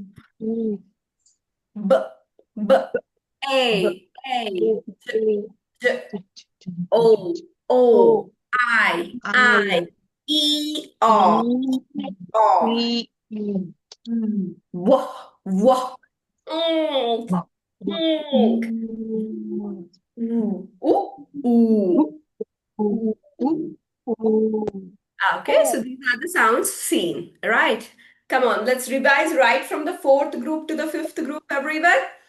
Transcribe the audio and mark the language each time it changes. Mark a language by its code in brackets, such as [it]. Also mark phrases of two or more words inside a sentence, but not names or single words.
[en] b, b, a, j, j, o, o, I, o, o, w, w, mm, mm, ooh. Okay, so these are the sounds seen, right? Come on, let's revise right from the fourth group to the fifth group, everyone.